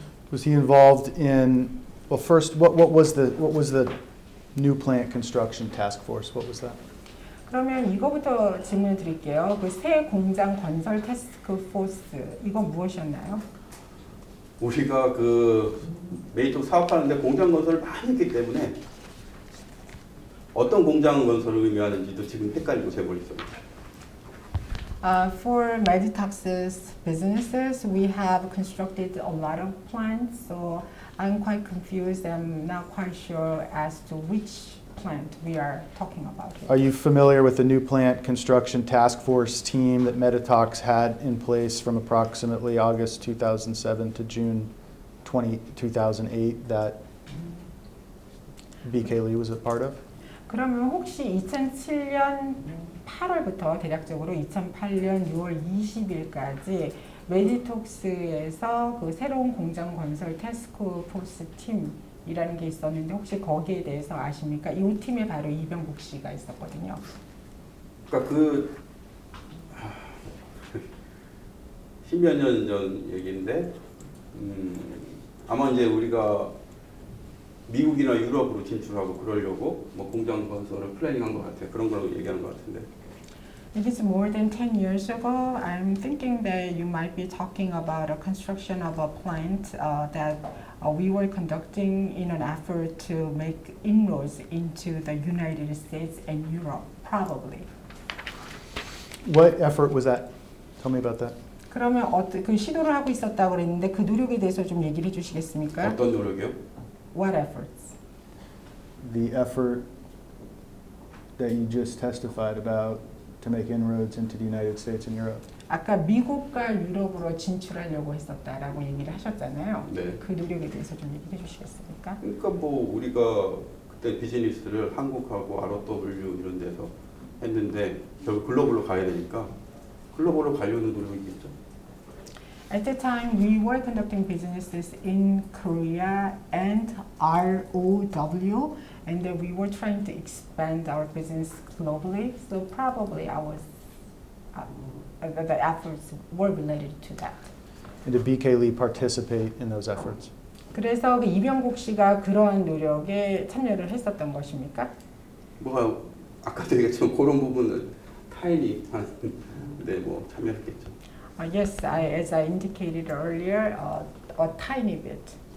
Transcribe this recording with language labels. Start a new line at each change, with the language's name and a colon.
English: Was he involved in, well, first, what was the new plant construction task force? What was that?
Korean: 그러면 이거부터 질문을 드릴게요. 그 새 공장 건설 태스크 포스 이건 무엇이었나요? 우리가 그 메이톡 사업하는데 공장 건설을 많이 했기 때문에 어떤 공장 건설을 의미하는지도 지금 헷갈리고 제가 있어요.
English: For Meditox's businesses, we have constructed a lot of plants, so I'm quite confused. I'm not quite sure as to which plant we are talking about here. Are you familiar with the new plant construction task force team that Meditox had in place from approximately August 2007 to June 2008 that BK Lee was a part of?
Korean: 그러면 혹시 2007년 8월부터 대략적으로 2008년 6월 20일까지 메디톡스에서 그 새로운 공장 건설 태스크 포스 팀이라는 게 있었는데 혹시 거기에 대해서 아십니까? 이 팀에 바로 이병국 씨가 있었거든요. 그러니까 그 10여 년 전 얘기인데 아마 이제 우리가 미국이나 유럽으로 진출하고 그러려고 뭐 공장 건설을 플래닝한 것 같아요. 그런 걸 얘기하는 것 같은데.
English: If it's more than 10 years ago, I'm thinking that you might be talking about a construction of a plant that we were conducting in an effort to make inroads into the United States and Europe, probably. What effort was that? Tell me about that.
Korean: 그러면 그 시도를 하고 있었다고 그랬는데 그 노력에 대해서 좀 얘기를 해주시겠습니까? 어떤 노력이요?
English: What efforts? The effort that you just testified about to make inroads into the United States and Europe.
Korean: 아까 미국과 유럽으로 진출하려고 했었다라고 얘기를 하셨잖아요. 네. 그 노력에 대해서 좀 얘기해 주시겠습니까? 그러니까 뭐 우리가 그때 비즈니스를 한국하고 ROW 이런 데서 했는데 결국 글로벌로 가야 되니까 글로벌로 가려는 노력이겠죠.
English: At the time, we were conducting businesses in Korea and ROW, and then we were trying to expand our business globally. So probably the efforts were related to that. And did BK Lee participate in those efforts?
Korean: 그래서 그 이병국 씨가 그러한 노력에 참여를 했었던 것입니까? 뭐가 아까도 얘기했지만 그런 부분은 타인이 하는데 뭐 참여했겠죠.
English: Yes, as I indicated earlier, a tiny bit.